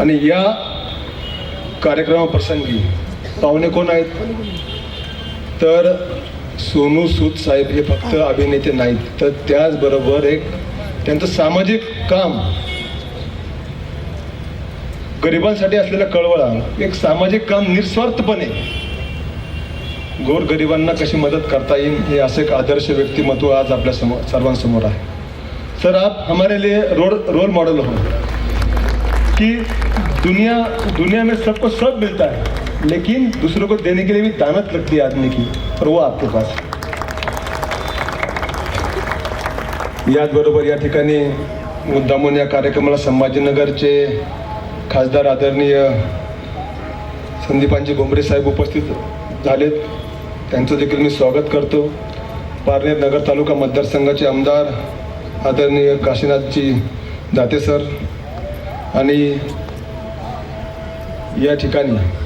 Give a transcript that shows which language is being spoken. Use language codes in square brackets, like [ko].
[mr] आणि या कार्यक्रमाप्रसंगी पाहुणे कोण आहेत तर सोनू सूद साहेब हे फक्त अभिनेते नाहीत, तर त्याचबरोबर एक त्यांचं सामाजिक काम, गरिबांसाठी असलेला कळवळा, एक सामाजिक काम निस्वार्थपणे गोरगरिबांना कशी मदत करता येईल हे असं एक आदर्श व्यक्तिमत्व आज आपल्या सर्वांसमोर आहे. [hi] सर, आप हमारे लिए रोल मॉडल हो कि दुनिया में सबको सब मिलता है, लेकिन दूसरों को देने के लिए भी दानत लगती है आदमी की, और वो आपके पास. [mr] याचबरोबर या ठिकाणी मुद्दामून या कार्यक्रमाला संभाजीनगरचे खासदार आदरणीय संदीपांजी भुमरे साहेब उपस्थित झालेत. त्यांचं देखील मी स्वागत करतो. पारनेर नगर तालुका मतदारसंघाचे आमदार आदरणीय काशीनाथजी दाते सर आणि या ठिकाणी